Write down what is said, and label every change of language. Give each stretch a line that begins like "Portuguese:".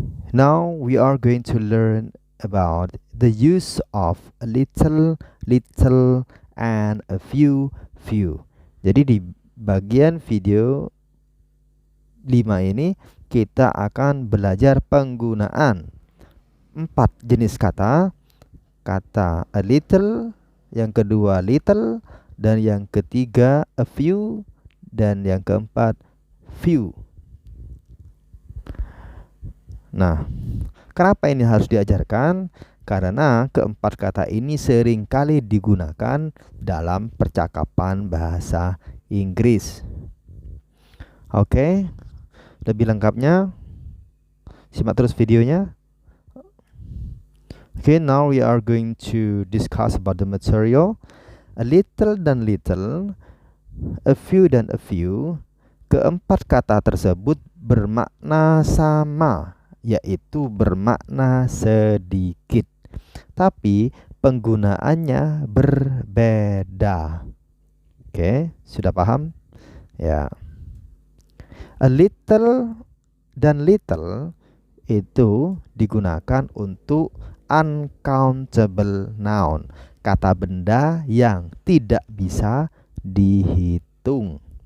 English: Now we are going to learn about the use of a little, and a few.
Indonesian: Jadi di bagian video 5 ini kita akan belajar penggunaan 4 jenis kata. Kata a little, yang kedua little, dan yang ketiga a few, dan yang keempat few. Nah, kenapa ini harus diajarkan? Karena keempat kata ini sering kali digunakan dalam percakapan bahasa Inggris. Oke. Lebih lengkapnya simak terus videonya.
English: Okay, now we are going to discuss about the material. A little dan little, a few dan a few.
Indonesian: Keempat kata tersebut bermakna sama, yaitu bermakna sedikit, tapi penggunaannya berbeda. Oke, sudah paham? Ya. A little dan little itu digunakan untuk uncountable noun, kata benda yang tidak bisa dihitung.